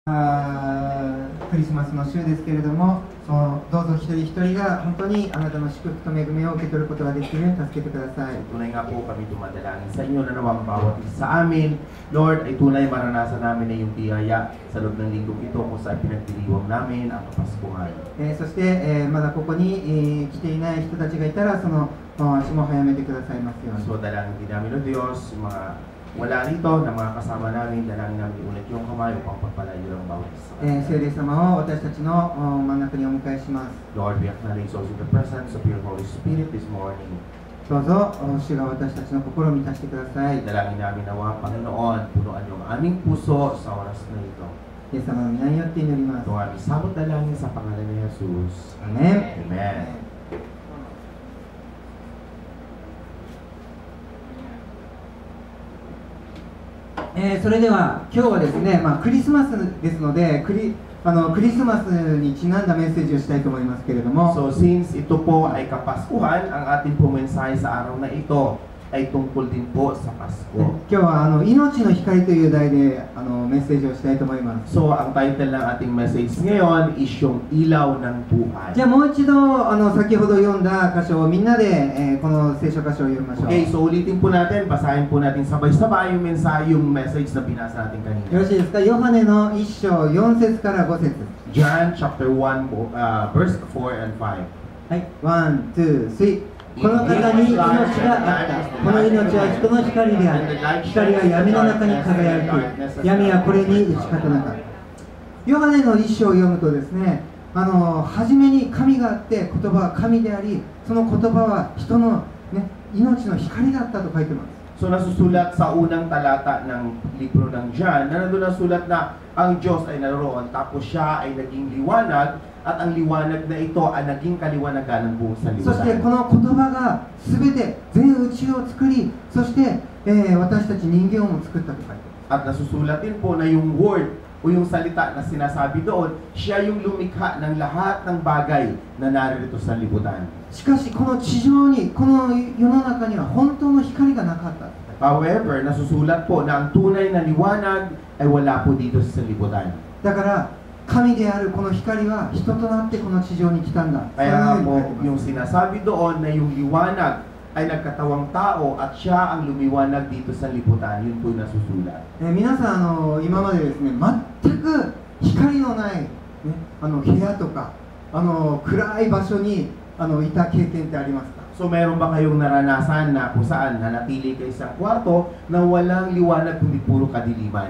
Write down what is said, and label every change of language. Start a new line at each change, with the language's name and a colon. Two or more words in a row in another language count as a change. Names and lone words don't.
Japanese: クリスマスの週ですけれども、どうぞ一人一人が本当にあなたの祝福と恵みを受け取ることができるように助けてください。
Filipino: Tunay nga po kami dumadalangin sa inyo na nawang bawat isa sa amin. Lord, ay tunay maranasan namin na yung biyaya sa loob ng linggong ito kung saan pinagdiriwang namin ang Kapaskuhan.
Japanese: そして、まだここに、来ていない人たちがいたら、その足も早めてくださいますように。
Filipino: So dalangin din namin o Diyos, yung mga wala rito na mga kasama namin, dalangin namin ulit yung kamay upang pagpalayo ng bawat isa.
Japanese: 聖霊様を私たちの真ん中にお迎えします。
English: Lord, we acknowledge also the presence of your Holy Spirit this morning.
Japanese: どうぞ主が私たちの心を満たしてください。
Filipino: Dalangin namin nawa, Panginoon, punuan yung aming puso sa oras na ito.
Japanese: イエス様の皆によって祈ります。
Filipino: Ito ang aming sabot dalangin sa pangalan ni Jesus.
Japanese: アメン。
Filipino: Amen.
Japanese: それでは今日はですね、クリスマスですのでクリスマスにちなんだメッセージをしたいと思いますけれども、
Filipino: So since ito po ay Kapaskuhan, ang ating po mensahe sa araw na ito ay tungkol din po sa Pasko.
Japanese: 今日は命の光という題でメッセージをしたいと思います。
Filipino: So ang title ng ating message ngayon is yung ilaw ng buhay.
Japanese: じゃあもう一度先ほど読んだ箇所をみんなで、この聖書箇所を読みましょう。
Filipino: Okay, so ulitin po natin, basahin po natin sabay-sabay yung mensahe, yung message na binasa natin
Japanese: よ
Filipino: kanina.
Japanese: ろしいですか。ヨハネの1章4節から5節。
English: John chapter 1, verse 4 and 5.
Japanese: はい、1、2、3。この方に命があった。この命は人の光である。光は闇の中に輝き、闇はこれに打ち勝たなかった。ヨハネの一章を読むとですね、初めに神があって言葉は神であり、その言葉は人の、命の光だったと書いてます。
Filipino: So nasusulat sa unang talata ng libro ng John, na nandun nasulat na ang Diyos ay naroon, tapos siya ay naging liwanag, at ang liwanag na ito ay naging kaliwanagan ng buong
Japanese: そして
Filipino: sanlibutan.
Japanese: この言葉が全て全宇宙を作り、そして、私たち人間をも作ったと書いてます。
Filipino: At nasusulat din po na yung word o yung salita na sinasabi doon, siya yung lumikha ng lahat ng bagay na naririto sa libutan.
Japanese: しかしこの地上に、この世の中には本当の光がなかった。
Filipino: However, nasusulat po na ang tunay na liwanag ay wala po dito sa libutan.
Japanese: だから神であるこの光は人となってこの地上に来たんだ。
Filipino: Kaya
Japanese: そういうふうに書いて
Filipino: po,
Japanese: ます。
Filipino: yung sinasabi doon na yung liwanag ay nagkatawang tao at siya ang lumiwanag dito sa libutan, yun po yung nasusulat.
Japanese: 皆さん今までですね、全く光のない、部屋とか暗い場所にいた経験ってありますか？
Filipino: So meron ba kayong naranasan na kung saan nanatili kayo sa kwarto na walang liwanag kundi puro kadiliman?